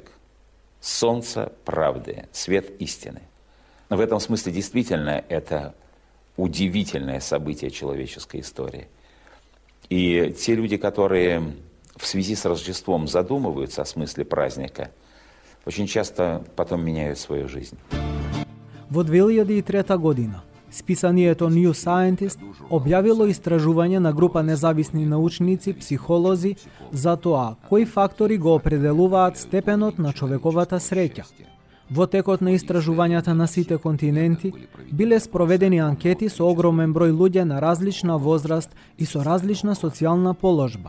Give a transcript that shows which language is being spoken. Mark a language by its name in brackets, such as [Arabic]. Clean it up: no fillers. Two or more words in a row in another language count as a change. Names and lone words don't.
[Russian] Солнце правды, свет истины. В этом смысле действительно это удивительное событие человеческой истории. И те люди, которые в связи с Рождеством задумываются о смысле праздника, очень часто потом меняют свою жизнь. [Macedonian] Во 2003 година списанието New Scientist објавило истражување на група независни научници, психолози, за тоа кои фактори го определуваат степенот на човековата среќа. Во текот на истражувањата на сите континенти биле спроведени анкети со огромен број луѓе на различна возраст и со различна социјална положба.